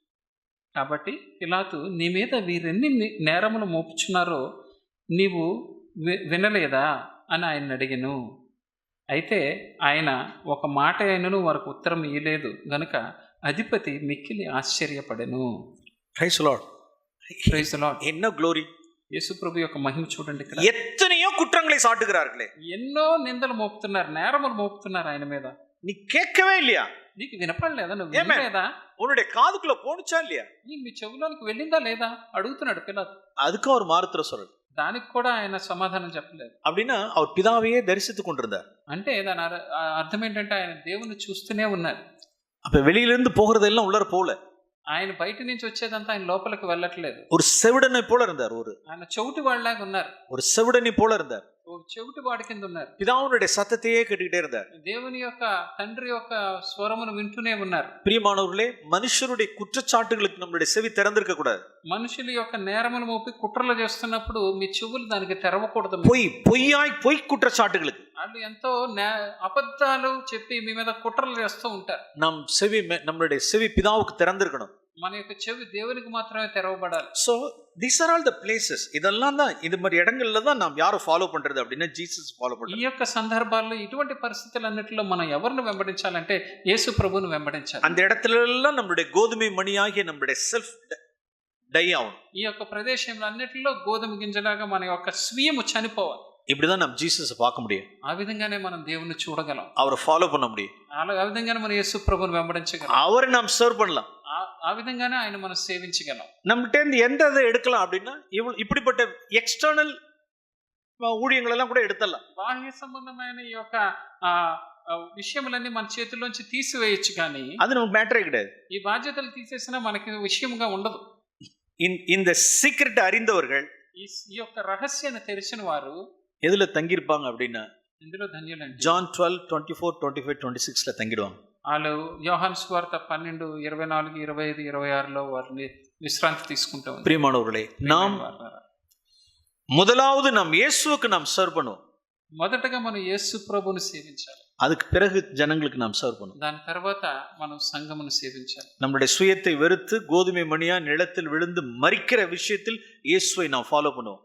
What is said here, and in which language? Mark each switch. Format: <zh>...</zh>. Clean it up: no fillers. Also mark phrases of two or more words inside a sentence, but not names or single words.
<te>కాబట్టి పిలాతు, నీ మీద వీరెన్ని నేరములు మోపుచున్నారో నీవు వినలేదా అని ఆయన అడిగెను. అయితే ఆయన ఒక మాట అయినను వారికి ఉత్తరం ఇయ్యలేదు గనుక అధిపతి మిక్కిలి ఆశ్చర్యపడెను.</te> <en>Praise the Lord. Praise the Lord.</en> <te>ఎన్నో గ్లోరీ. యేసు ప్రభు యొక్క మహిమ చూడండి. ఇక్కడ</te> <ta>எத்தனையோ குற்றங்களை சாட்டுகிறார்களே,</ta> <te>ఎన్నో నిందలు మోపుతున్నారు, నేరములు మోపుతున్నారు ఆయన మీద.</te> <ta>நீ கேட்கவே இல்லையா?</ta> <te>నీకు వినపడలేదా? నువ్వు వినలేదా?</te> <ta>உன்னுடைய காதுக்குள்ள போனுச்சா இல்லையா?</ta> <te>నీ చెవులోనికి వెళ్ళిందా లేదా అడుగుతున్నాడు పిలాతు.</te> <ta>அதுக்கு அவர் மாறுத்தர சொல்றாரு.</ta> <te>దానికి కూడా ఆయన సమాధానం చెప్పలేదు.</te> <ta>அப்படின்னா அவர் பிதாவையே தரிசித்து கொண்டிருந்தார்.</ta> <te>అంటే దాని అర్థం ఏంటంటే ఆయన దేవుని చూస్తూనే ఉన్నారు.</te> <ta>அப்ப வெளியிலிருந்து போகிறதெல்லாம் உள்ளர போல.</ta> <te>ఆయన బయట నుంచి వచ్చేదంతా ఆయన లోపలికి వెళ్ళట్లేదు.</te> <ta>ஒரு செவிடனை போல இருந்தார்.</ta> <te>ఆయన చెవిటి వాళ్ళలాగా ఉన్నారు.</te> <ta>ஒரு செவிடனை போல இருந்தார்.</ta> <te>ఒక చెవిటి వాడి కింద ఉన్నారు.</te> <ta>பிதாவுடைய சத்தத்தையே கேட்டுக்கிட்டே இருந்தார்.</ta> <te>దేవుని యొక్క తండ్రి యొక్క స్వరమును వింటూనే ఉన్నారు.</te> <ta>பிரியமானவர்களே, மனுஷருடைய குற்றச்சாட்டுகளுக்கு நம்மளுடைய செவி திறந்திருக்க கூடாது.</ta> <te>మనుషుల యొక్క నేరమును మోపి కుట్రలు చేస్తున్నప్పుడు మీ చెవులు దానికి తెరవకూడదు.</te> <ta>பொய் குற்றச்சாட்டுகளுக்கு</ta> <te>వాళ్ళు ఎంతో అబద్ధాలు చెప్పి మీ మీద కుట్రలు చేస్తూ ఉంటారు.</te> <ta>நம்மளுடைய செவி பிதாவுக்கு திறந்திருக்கணும்.</ta> <te>మన యొక్క చెవి దేవునికి మాత్రమే తెరవబడాలి.</te> <en>So these are all the places.</en> <ta>இதெல்லாம் தான் இது மாதிரி இடங்கள்ல தான் நாம் யாரை ஃபாலோ பண்றது அப்படின்னா జీసస్ ஃபாலோ பண்றது.</ta> <te>ఈ యొక్క సందర్భాల్లో ఇటువంటి పరిస్థితులన్నిటిలో మనం ఎవరిని వెంబడించాలంటే యేసు ప్రభువును వెంబడించాలి.</te> <ta>அந்த இடத்துல எல்லாம் நம்மளுடைய கோதுமை மணியாகிய நம்மளுடைய செல்ஃப் డై ஆகும்.</ta> <te>ఈ యొక్క ప్రదేశంలో అన్నిటిలో గోధుమ గింజలాగా మన యొక్క స్వీయము చనిపోవాలి.</te> <ta>இப்படிதான் நம்ம ஜீசஸை பார்க்க முடியும்.</ta> <te>ఆ విధంగానే మనం దేవుని చూడగలం,</te> <ta>அவரை ஃபாலோ பண்ண முடியும்.</ta> <te>ఆ విధంగానే మనం యేసు ప్రభువును వెంబడించగలం,</te> <ta>அவரை நாம் சர்வ் பண்ணலாம்.</ta> <te>ఆ విధంగానే ఆయన మనం సేవించగలం.</te> <ta>நம்மகிட்ட இருந்து எந்த இதை எடுக்கலாம் அப்படின்னா இப்படிப்பட்ட ఎక్స్టర్నల్ ஊழியங்கள் எல்லாம் கூட எடுத்துடலாம்.</ta> <te>బాహ్య సంబంధమైన ఈ యొక్క విషయములన్నీ మన చేతుల్లోంచి తీసివేయచ్చు, కానీ</te> <ta>అది நமக்கு மேட்டரே கிடையாது.</ta> <te>ఈ బాధ్యతలు తీసేసినా మనకి విషయంగా ఉండదు.</te> <ta>இந்த சீக்ரெட் அறிந்தவர்கள்,</ta> <te>ఈ యొక్క రహస్యాన్ని తెలిసిన వారు</te> <ta>எதுல தங்கியிருப்பாங்க அப்படின்னா</ta> <te>ఇందులో ధన్యులండి.</te> <ta>John 12, 24, 25, 26 தங்கிடுவாங்க.</ta> <te>వాళ్ళు యోహాను సువార్త 12, 24, 25, 26లో వారిని విశ్రాంతి తీసుకుంటాం.</te> <ta>பிரியமானவர்களே, நாம் முதலாவது நாம் இயேசுவுக்கு நாம் சர்வ் பண்ணுவோம்.</ta> <te>మొదటగా మనం యేసు ప్రభువుని సేవించాలి.</te> <ta>அதுக்கு பிறகு ஜனங்களுக்கு நாம் சர்வ் பண்ணுவோம்.</ta> <te>దాని తర్వాత మనం సంఘమును సేవించాలి.</te> <ta>நம்முடைய சுயத்தை வெறுத்து கோதுமை மணியா நிலத்தில் விழுந்து மரிக்கிற விஷயத்தில் இயேசுவை நாம் ஃபாலோ பண்ணுவோம்.</ta>